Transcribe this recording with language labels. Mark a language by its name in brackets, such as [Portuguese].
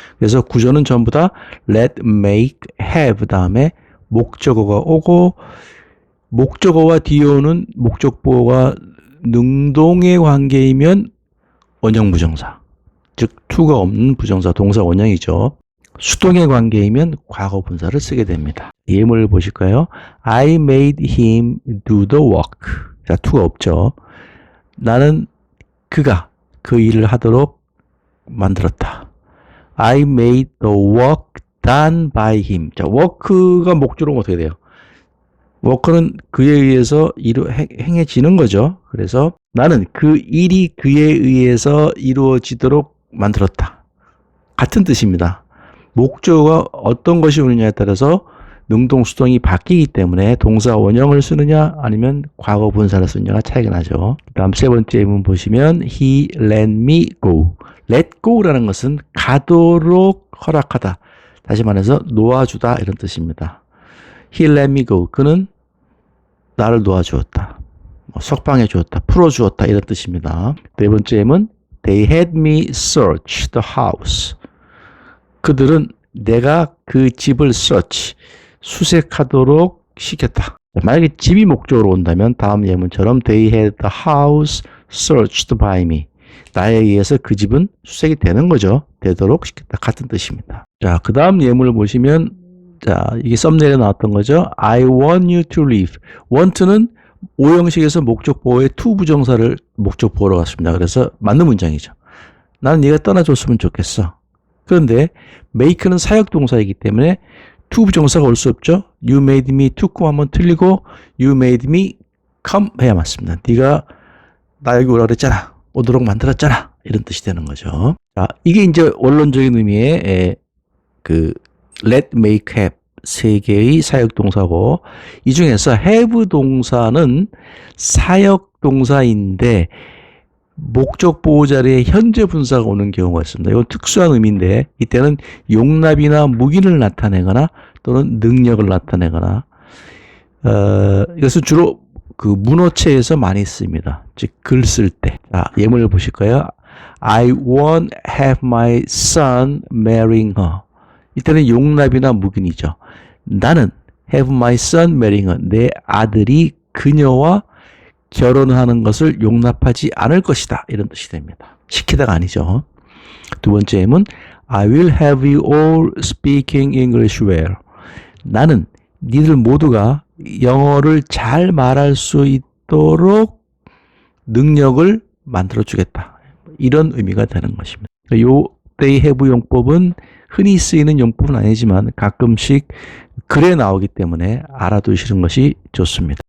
[Korean] 그래서 구조는 전부 다 let, make, have 다음에 목적어가 오고 목적어와 뒤에 오는 목적보호가 능동의 관계이면 원형 부정사, 즉 to가 없는 부정사, 동사 원형이죠. 수동의 관계이면 과거 분사를 쓰게 됩니다. 예문을 보실까요? [English] I made him do the work. [Korean] 자, to가 없죠. 나는 그가 그 일을 하도록 만들었다. [English] I made the work done by him. [Korean] 자, work가 목적으로 어떻게 돼요? 워커는 그에 의해서 행해지는 거죠. 그래서 나는 그 일이 그에 의해서 이루어지도록 만들었다. 같은 뜻입니다. 목적어가 어떤 것이 오느냐에 따라서 능동, 수동이 바뀌기 때문에 동사 원형을 쓰느냐 아니면 과거 분사를 쓰느냐가 차이가 나죠. 다음 세 번째 예문 보시면 [English] He let me go. [Korean] let go라는 것은 가도록 허락하다. 다시 말해서 놓아주다 이런 뜻입니다. [English] He let me go. [Korean] 그는 나를 놓아주었다. 석방해 주었다. 풀어주었다. 이런 뜻입니다. 네 번째 예문 [English] They had me search the house. [Korean] 그들은 내가 그 집을 search, 수색하도록 시켰다. 만약에 집이 목적으로 온다면 다음 예문처럼 [English] They had the house searched by me. [Korean] 나에 의해서 그 집은 수색이 되는 거죠. 되도록 시켰다. 같은 뜻입니다. 자, 그 다음 예문을 보시면 자, 이게 썸네일에 나왔던 거죠. [English] I want you to leave. [Korean] want는 오형식에서 목적보호의 to 부정사를 목적보호로 갔습니다. 그래서 맞는 문장이죠. 나는 네가 떠나줬으면 좋겠어. 그런데 make는 사역동사이기 때문에 to 부정사가 올 수 없죠. [English] You made me to come [Korean] 하면 틀리고 [English] you made me come [Korean] 해야 맞습니다. 네가 나 여기 오라 그랬잖아. 오도록 만들었잖아. 이런 뜻이 되는 거죠. 자, 이게 이제 원론적인 의미의 그 let, make, have 세 개의 사역 동사고 이 중에서 have 동사는 사역 동사인데 목적 보호 자리에 현재 분사가 오는 경우가 있습니다. 이건 특수한 의미인데 이때는 용납이나 묵인을 나타내거나 또는 능력을 나타내거나 이것은 주로 그 문어체에서 많이 씁니다. 즉 글 쓸 때. 자, 예문을 보실까요? [English] I won't have my son marrying her. [Korean] 이때는 용납이나 묵인이죠. 나는 [English] have my son marrying her. [Korean] 내 아들이 그녀와 결혼하는 것을 용납하지 않을 것이다. 이런 뜻이 됩니다. 시키다가 아니죠. 두 번째 예문 [English] I will have you all speaking English well. [Korean] 나는 니들 모두가 영어를 잘 말할 수 있도록 능력을 만들어 주겠다. 이런 의미가 되는 것입니다. 요 they have 용법은 흔히 쓰이는 용법은 아니지만 가끔씩 글에 나오기 때문에 알아두시는 것이 좋습니다.